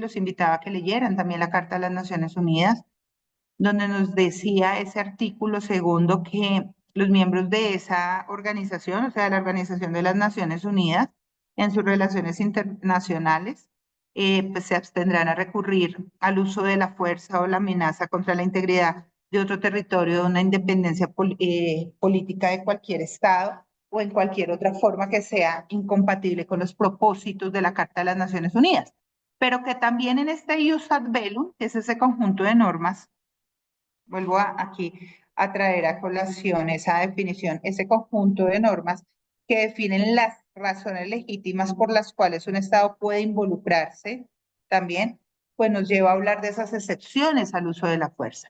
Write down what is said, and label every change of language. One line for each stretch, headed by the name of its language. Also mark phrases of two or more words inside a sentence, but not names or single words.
Spanish: Los invitaba a que leyeran también la Carta de las Naciones Unidas, donde nos decía ese artículo segundo que los miembros de esa organización, o sea, la Organización de las Naciones Unidas, en sus relaciones internacionales, pues se abstendrán a recurrir al uso de la fuerza o la amenaza contra la integridad de otro territorio, de una independencia política de cualquier Estado o en cualquier otra forma que sea incompatible con los propósitos de la Carta de las Naciones Unidas. Pero que también en este
Latin: ius ad bellum,
Spanish: que es ese conjunto de normas, vuelvo aquí a traer a colación esa definición, ese conjunto de normas que definen las razones legítimas por las cuales un Estado puede involucrarse también, pues nos lleva a hablar de esas excepciones al uso de la fuerza.